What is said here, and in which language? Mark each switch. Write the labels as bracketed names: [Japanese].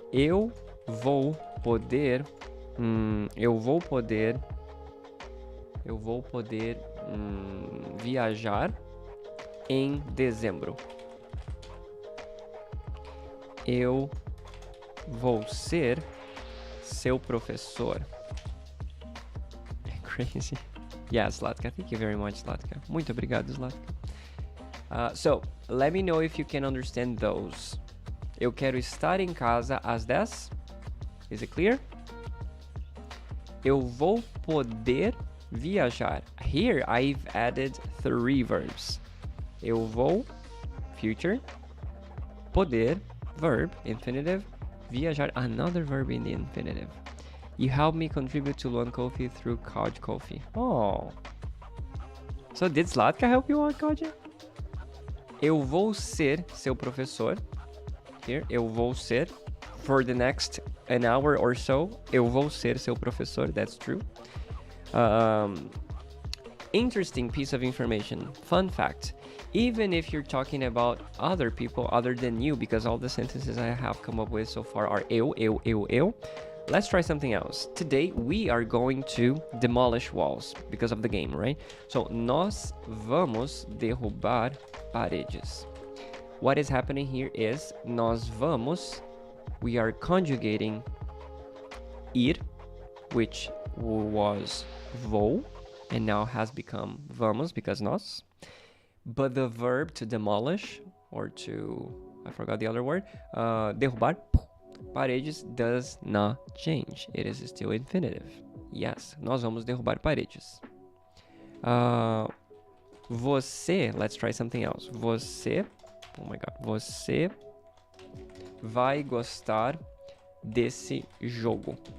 [Portuguese] Eu vou poder viajar em dezembro. Eu vou ser seu professor. [English] Crazy. Yeah, Zlatka. Thank you very much, Zlatka. [Portuguese] Muito obrigado, [English] Zlatka. So, let me know if you can understand those. [Portuguese] Eu quero estar em casa às 10. [English] Is it clear? [Portuguese] Eu vou poder viajar. [English] Here, I've added 3 verbs. [Portuguese] Eu vou, [English] future. Poder, verb, infinitive. Viajar, another verb in the infinitive. You helped me contribute to Luan Coffee through Couch Coffee. Oh. So did Zlatka help you out, Koji? [Portuguese] Eu vou ser seu professor. Here, eu vou ser. [English] For the next an hour or so, [Portuguese] eu vou ser seu professor. [English] That's true. Interesting piece of information. Fun fact. Even if you're talking about other people other than you, because all the sentences I have come up with so far are eu. Let's try something else. Today, we are going to demolish walls because of the game, right? [Portuguese] So, nós vamos derrubar paredes. [English] What is happening here is [Portuguese] nós vamos, [English] we are conjugating ir, which was vou, and now has become vamos because nós. but the verb to demolish, or to, I forgot the other word, derrubar, paredes, does not change. It is still infinitive. [Portuguese] Yes, nós vamos derrubar paredes. [English] Você, let's try something else. [Portuguese] Você, [English] oh my god, [Portuguese] você vai gostar desse jogo.